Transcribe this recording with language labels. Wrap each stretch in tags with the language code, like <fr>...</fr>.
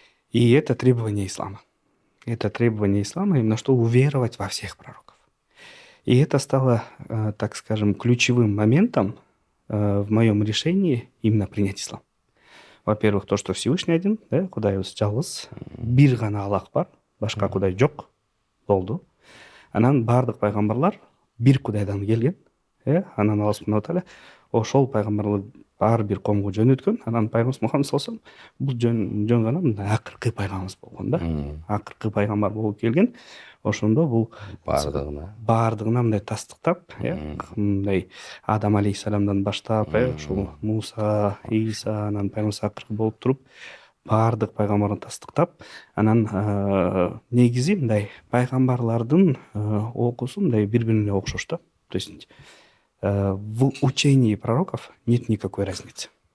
<ru>И это требование ислама. Это требование ислама именно что уверовать во всех пророков. И это стало, так скажем, ключевым моментом в моем решении именно принять ислам. Во-первых, то, что Всевышний один, да,</ru> <ky>Кудайыбыз жалгыз, бир гана Аллах бар, башка Кудай жок болду. Анан бардык пайгамбарлар бир Кудайдан келген, анан Алла Субхану таала ошол пайгамбарлар ар бир коомго жөнөткөн. Анан пайгамбарыбыз Мухаммад саллаллаху алейхи вассалам бул жөн гана мындай акыркы пайгамбарыбыз болгон да. Акыркы пайгамбар болуп келген. Ошондо бул бардыгына мындай тастыктап, мындай Адам алейхиссаламдан баштап, ушул Муса, Иса, анан пайгамбарыбыз акыркы болуп туруп, бардык пайгамбарды тастыктап, анан негизи мындай пайгамбарлардын окуусу мындай бири-бирине окшош да.</ky> <ru>То есть в учении пророков нет никакой разницы.</ru>